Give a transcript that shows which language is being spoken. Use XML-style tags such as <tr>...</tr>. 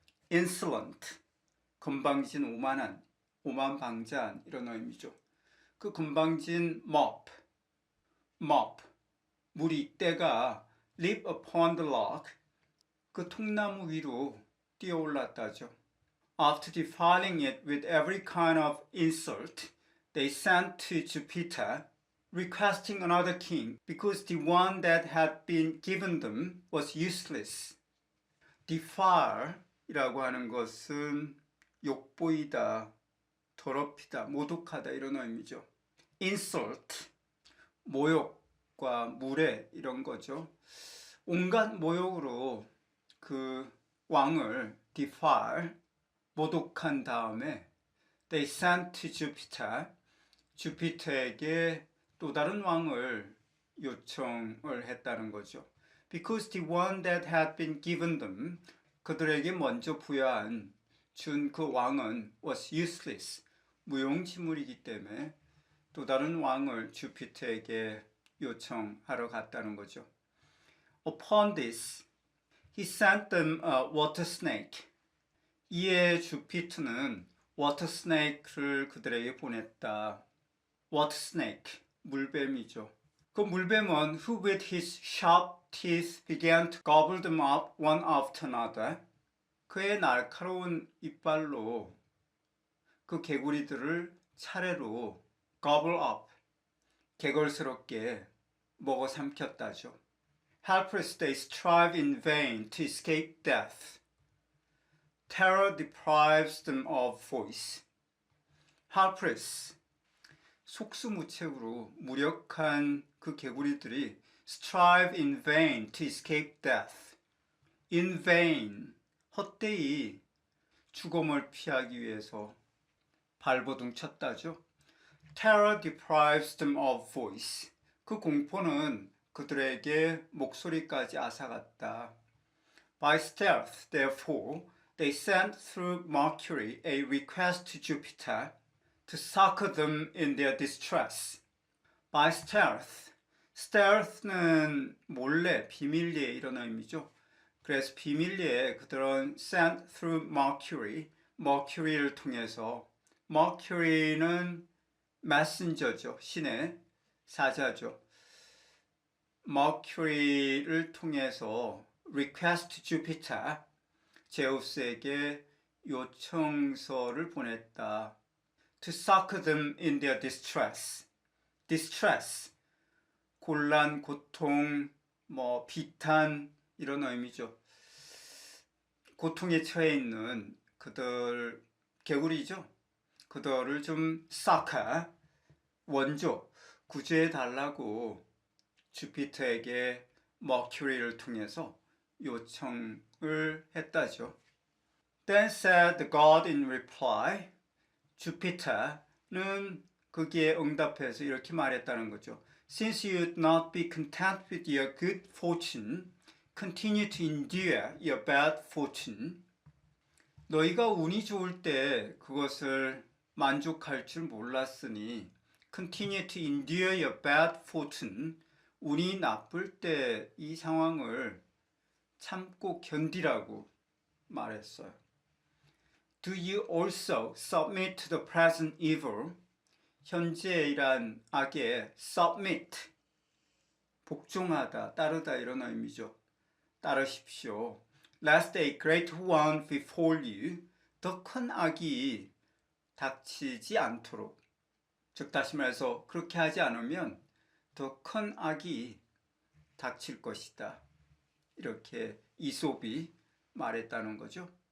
<ko>insolent, 건방진, 오만한, 오만방자한 이런 의미죠. 그 건방진 mob, 무리, 떼가 leap upon the log, 그 통나무 위로 뛰어올랐다죠.</ko> <en>After defiling it with every kind of insult, they sent to Jupiter, requesting another king, because the one that had been given them was useless.</en> <ko>defile이라고 하는 것은 욕보이다, 더럽히다, 모독하다 이런 의미죠. insult, 모욕과 무례 이런 거죠. 온갖 모욕으로 그 왕을 defile, 모독한 다음에</ko> <en>they sent to Jupiter,</en> <ko>주피터에게 또 다른 왕을 요청을 했다는 거죠.</ko> <en>Because the one that had been given them,</en> <ko>그들에게 먼저 부여한 준 그 왕은</ko> <en>was useless,</en> <ko>무용지물이기 때문에 또 다른 왕을 주피터에게 요청하러 갔다는 거죠.</ko> <en>Upon this, he sent them a water snake.</en> <ko>이에 주피터는 water snake를 그들에게 보냈다.</ko> <en>water snake,</en> <ko>물뱀이죠. 그 물뱀은</ko> <en>who with his sharp teeth began to gobble them up one after another.</en> <ko>그의 날카로운 이빨로 그 개구리들을 차례로</ko> <en>gobble up,</en> <ko>개걸스럽게 먹어 삼켰다죠.</ko> <en>Helpless they strive in vain to escape death. Terror deprives them of voice. Helpless,</en> <ko>속수무책으로 무력한 그 개구리들이</ko> <en>strive in vain to escape death. in vain,</en> <ko>헛되이 죽음을 피하기 위해서 발버둥 쳤다죠.</ko> <en>Terror deprives them of voice.</en> <ko>그 공포는 그들에게 목소리까지 앗아갔다.</ko> <en>By stealth, therefore, they sent through Mercury a request to Jupiter to succor them in their distress. By stealth,</en> <ko>stealth는 몰래, 비밀리에 이런 의미죠. 그래서 비밀리에 그들은</ko> <en>sent through Mercury,</en> <ko>Mercury를 통해서, Mercury는 messenger죠, 신의 사자죠. Mercury를 통해서</ko> <en>request Jupiter,</en> <ko>제우스에게 요청서를 보냈다.</ko> <en>To succor them in their distress.</en> <ko>distress, 곤란, 고통, 비탄 이런 의미죠. 고통에 처해 있는 그들, 개구리죠. 그들을 좀 succor, 원조, 구제해 달라고 주피터에게 머큐리를 통해서 요청을 했다죠.</ko> <en>Then said the god in reply,</en> <ko>주피터는 거기에 응답해서 이렇게 말했다는 거죠.</ko> <en>Since you would not be content with your good fortune, continue to endure your bad fortune.</en> <ko>너희가 운이 좋을 때 그것을 만족할 줄 몰랐으니</ko> <en>continue to endure your bad fortune.</en> <ko>운이 나쁠 때 이 상황을 참고 견디라고 말했어요.</ko> <en>Do you also submit to the present evil?</en> <ko>현재의 이란 악에 submit, 복종하다, 따르다 이런 의미죠. 따르십시오.</ko> <en>Lest a great one befall you.</en> <ko>더 큰 악이 닥치지 않도록. 즉 다시 말해서 그렇게 하지 않으면 더 큰 악이 닥칠 것이다. 이렇게 이솝이 말했다는 거죠.</ko>